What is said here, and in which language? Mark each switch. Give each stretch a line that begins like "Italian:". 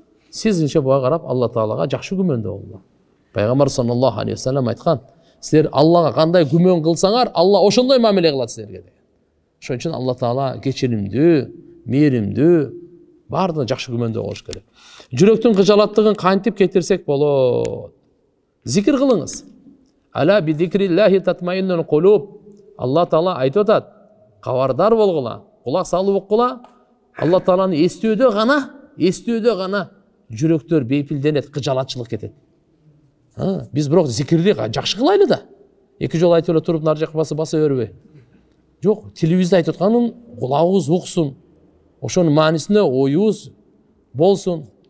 Kyrgyz: Сизинче буга карап Алла таалага жакшы күмөндө болду. Пайгамбар саллаллаху алейхи вассалам айткан, силер Аллага кандай күмөн кылсаңар, Алла ошондой мамиле кылат силерге деген. Ошон үчүн Алла таала кечиримдүү, мээримдүү, баардыгына жакшы күмөндө болуш керек. Жүрөктүн кыжалаттыгын кантип кетирсек болот? Зикир кылыңыз.
Arabic: Ала би зикриллахи татмаиннул кулуб.
Kyrgyz: Алла таала айтып атат, кабардар болгула, кулак салып окула. Алла тааланы эстөөдө гана жүрөктөр бейпилденет, кыжалатчылык кетет. Биз бирок зикирди жакшы кылайлы да. Эки жолу айтып эле туруп нар жакка баса бербей. Жок, телевизде айтып атканын кулагыбыз уксун. Ошонун маанисинде оюбуз болсун.